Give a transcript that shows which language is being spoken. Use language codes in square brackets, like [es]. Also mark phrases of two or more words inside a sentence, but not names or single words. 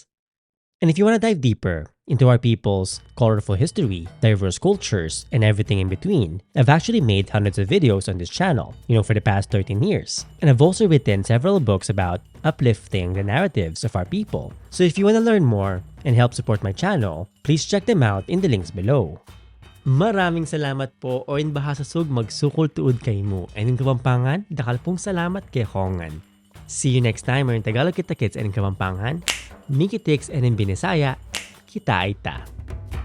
[en] And if you want to dive deeper into our people's colorful history, diverse cultures, and everything in between, I've actually made hundreds of videos on this channel, for the past 13 years. And I've also written several books about uplifting the narratives of our people. So if you want to learn more and help support my channel, please check them out in the links below. [tl] Maraming salamat po o in bahasa sug [tsg] magsukol tuod kay mo. [en] And in Kapampangan, [pam] dakal pong salamat kay Hongan. [en] See you next time or in Tagalog [tl] kita kits [en] and in Kapampangan. Mikitix and in Binisaya, [ceb] kita aita.